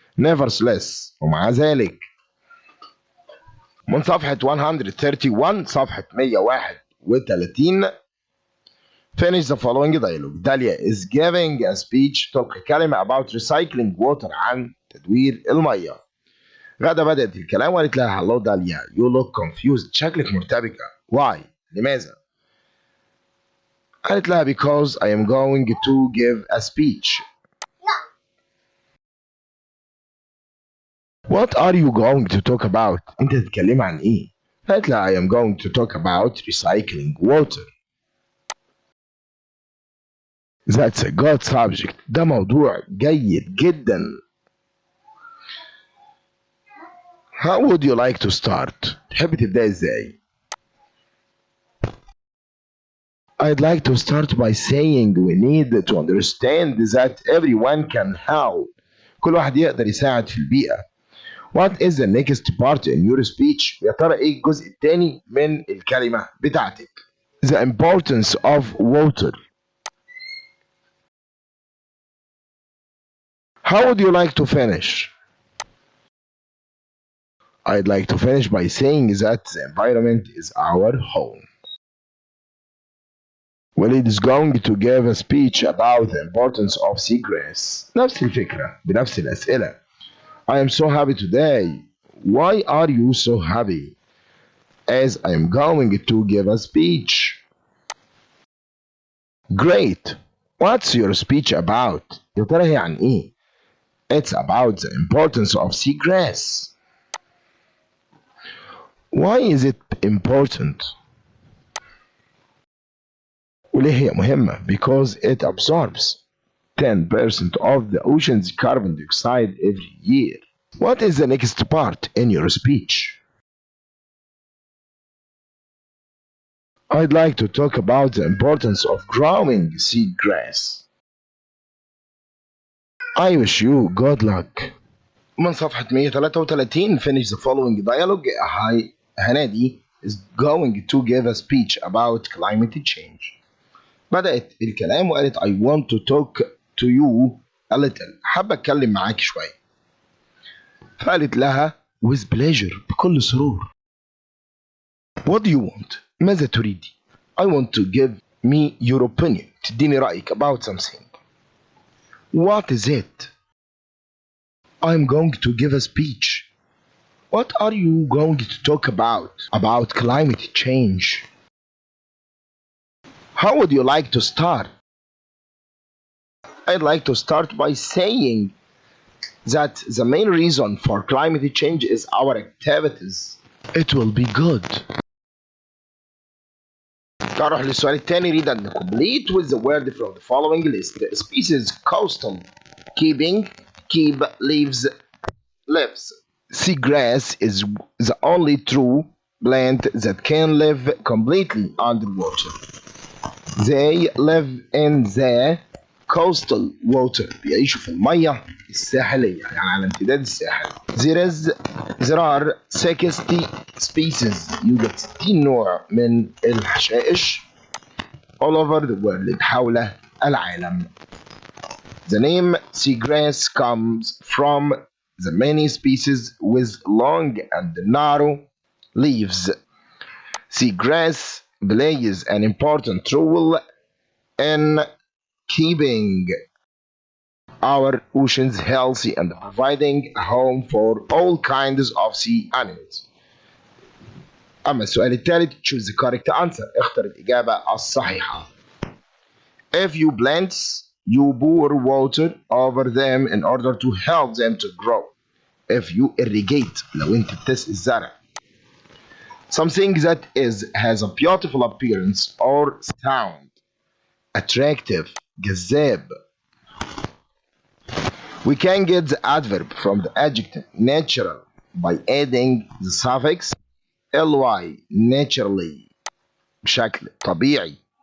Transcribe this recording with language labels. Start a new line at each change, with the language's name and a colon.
Arabic: Nevertheless, ومع ذلك من صفحة 131 صفحة 131
English: finish the following dialogue. Dalia is giving a speech
Arabic: تلقي كلمة
English: about recycling water
Arabic: عن تدوير المية. غادة بدأت الكلام وقالت لها
English: hello
Arabic: داليا
English: you look confused
Arabic: شكلك مرتبكة.
English: Why؟
Arabic: لماذا؟ قالت لها
English: because I am going to give a speech. What are you going to talk about؟
Arabic: أنت تتكلم عن إيه؟ قالت لها
English: I am going to talk about recycling water. That's a good subject.
Arabic: ده موضوع جيد جدا.
English: How would you like to start؟
Arabic: تحب تبدأ إزاي؟
English: I'd like to start by saying we need to understand that everyone can help.
Arabic: كل واحد يقدر يساعد في البيئة.
English: What is the next part in your speech؟
Arabic: يا ترى إيه الجزء الثاني من الكلمة بتاعتك؟
English: The importance of water. How would you like to finish؟ I'd like to finish by saying that the environment is our home. Walid is going to give a speech about the importance of seagrass.
Arabic: نفس الفكرة بنفس الأسئلة.
English: I am so happy today. Why are you so happy? As I am going to give a speech. Great. What's your speech about?
Arabic: يا ترى هي عن إيه؟
English: It's about the importance of seagrass. Why is it important?
Arabic: وليه هي مهمة؟
English: Because it absorbs 10% of the ocean's carbon dioxide every year. What is the next part in your speech? I'd like to talk about the importance of growing seagrass. I wish you good luck.
Arabic: من صفحة 133
English: finish the following dialogue. Hi, Hanadi is going to give a speech about climate change.
Arabic: بدأت الكلام وقالت
English: I want to talk to you a little.
Arabic: حابة أتكلم معاك شوية. فقالت لها
English: with pleasure
Arabic: بكل سرور.
English: What do you want?
Arabic: ماذا تريدي؟
English: I want to give me your opinion.
Arabic: تديني رأيك
English: about something. What is it? I'm going to give a speech. What are you going to talk about? About climate change. How would you like to start? I'd like to start by saying that the main reason for climate change is our activities. It will be good.
Arabic: نروح للسؤال الثاني.
English: read and complete with the word from the following list. Species coastal, keeping, keep, leaves, lives. Seagrass is the only true plant that can live completely underwater. They live in the coastal water.
Arabic: بيعيشوا في المية الساحلية يعني على امتداد الساحل.
English: There are 60 species.
Arabic: يوجد 60 نوع من الحشائش
English: all over the world
Arabic: حول العالم.
English: The name seagrass comes from the many species with long and narrow leaves. Seagrass plays an important role in keeping our oceans healthy and providing a home for all kinds of sea animals.
Arabic: أما السؤال الثالث
English: choose the correct answer.
Arabic: اختر الإجابة الصحيحة.
English: If you plants, you pour water over them in order to help them to grow. If you irrigate,
Arabic: لو أنت بتسقي الزرع.
English: Something that has a beautiful appearance or sound. Attractive, جذاب. We can get the adverb from the adjective natural by adding the suffix ly naturally
Arabic: بشكل طبيعي.